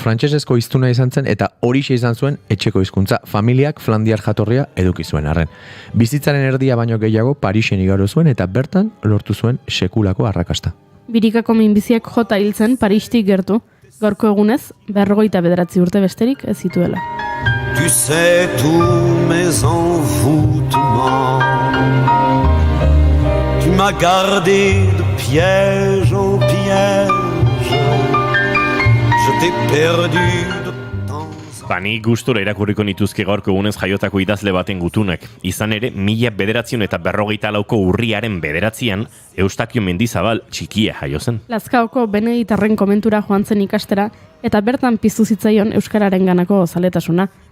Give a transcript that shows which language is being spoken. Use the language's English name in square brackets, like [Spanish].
[Basque] Frantsesezko hiztuna izan zen eta horixe izan zuen etxeko hizkuntza familiak flandiar jatorria eduki zuen arren. Bizitzaren erdia baino gehiago Parisen igaro zuen eta bertan lortu zuen sekulako arrakasta. Birikako minbiziak jota hiltzen Paristik gertu, gaurko egunez 59 urte besterik ez zituela. [French] Tu sais tous mes envoûtements. Tu m'as gardé de piège en piège. Je t'ai perdu de temps. [Basque] Ni gustura irakurriko nituzke gaurko egunez jaiotako idazle baten gutunak. Izan ere, 1954ko urriaren 9 Eustakio Mendizabal txikia jaio zen. Lazkaoko Beneditarren komentura joan zen ikastera eta bertan piztu zitzaion euskararen ganako zaletasuna.